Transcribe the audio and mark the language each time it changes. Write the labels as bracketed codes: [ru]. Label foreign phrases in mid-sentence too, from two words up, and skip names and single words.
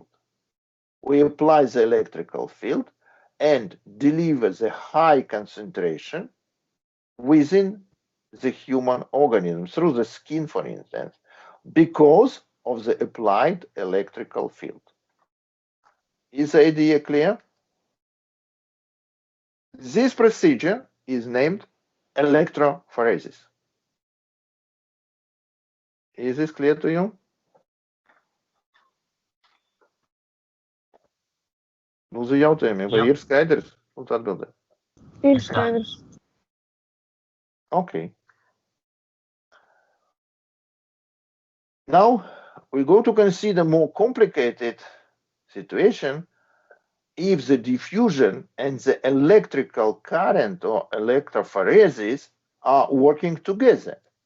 [en] We apply the electrical field and deliver the high concentration within the human organism, through the skin, for instance, because of the applied electrical field. Is the idea clear? This procedure is named electrophoresis. Is this clear to you? [lv] Lūdzu, jautājumiem, vai Jā. ir skaidrs? Lūdzu, atbildēt. Ir skaidrs. [en] Okay. Now we go to consider more complicated situation if the diffusion and the electrical current, or electrophoresis, are working together.